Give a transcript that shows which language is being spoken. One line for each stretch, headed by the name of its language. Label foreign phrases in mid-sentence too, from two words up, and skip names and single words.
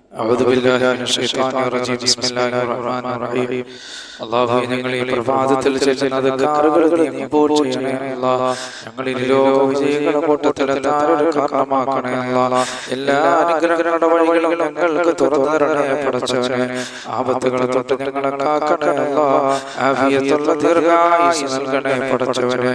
Arabic: أعوذ بالله من الشيطان الرجيم بسم الله الرحمن الرحيم
Malayalam: അല്ലാഹുവേ ഞങ്ങൾ ഈ പ്രഭാതത്തിൽ ചെല്ലുന്ന അദ്കാറുകൾ നീ കബൂൽ ചെയ്യണേ അല്ലാഹ്. ഞങ്ങളിൽ ലോക വിജയികളുടെ കൂട്ടത്തിലെത്താനൊരു കാരണമാക്കണേ അല്ലാഹ്. എല്ലാ അനുഗ്രഹങ്ങളുടെ വഴികളും ഞങ്ങൾക്ക് തുറന്നു തരണേ പടച്ചവനെ. ആപത്തുകളെ തൊട്ട് ഞങ്ങളെ കാക്കണേ അല്ലാഹ്. ആഫിയത്തുള്ള ദീർഘായുസ്സ് നൽകണേ പടച്ചവനെ.